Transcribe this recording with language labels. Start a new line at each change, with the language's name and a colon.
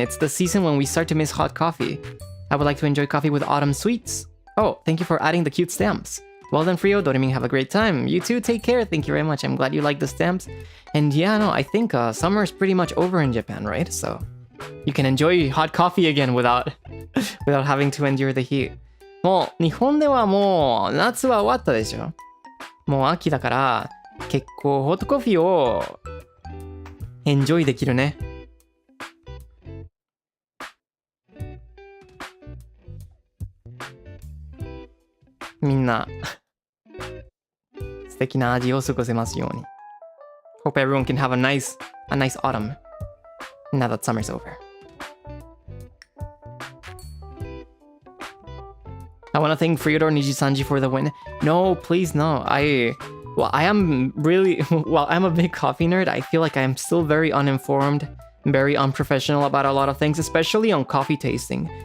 English: It's the season when we start to miss hot coffee. I would like to enjoy coffee with autumn sweets. Oh, thank you for adding the cute stamps. Well done, Freodore, have a great time. You too, take care, thank you very much. I'm glad you like the stamps. And yeah, no, I think summer is pretty much over in Japan, right? So you can enjoy hot coffee again without having to endure the heat.
Japanese: もう日本ではもう夏は終わったでしょ。もう秋だから結構ホットコーヒーをエンジョイできるね。みんな素敵な味を過ごせますように。
English: Hope everyone can have a nice autumn now that summer's over. I want to thank Freodore NIJISANJI for the win. No, please no. I am really, while I'm a big coffee nerd, I feel like I am still very uninformed, very unprofessional about a lot of things, especially on coffee tasting.